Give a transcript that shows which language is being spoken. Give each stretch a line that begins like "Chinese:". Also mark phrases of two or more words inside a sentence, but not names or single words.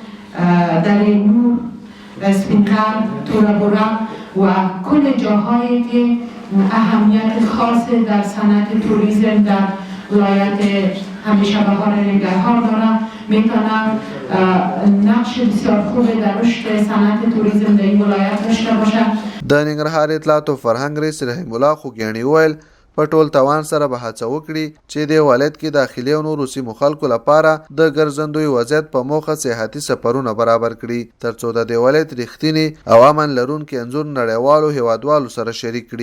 Persian: دره نور، اسپینقر، تورابورا و کل جاهایی که اهمیت خاص در صنعت توریسم در ولایت همیشه بهار ننگرهار داره، میتونه نقش بسیار خوب در رشد صنعت توریسم در این ولایت داشته باشه.
Pashto: د ننګرهار اطلاعات او فرهنګ رئیس رحیم الله خوګیاڼي وویل په ټول توان سره به هڅه وکړي چې د ولایت کې داخلي او نورو سیمو خلکو لپاره د ګرځندوی وضعیت په موخه سیاحتي سفرونه برابر کړي ترڅو د ولایت رښتینی او امن لرونکي انځور نړیوالو هیوادوالو سره شریک کړي.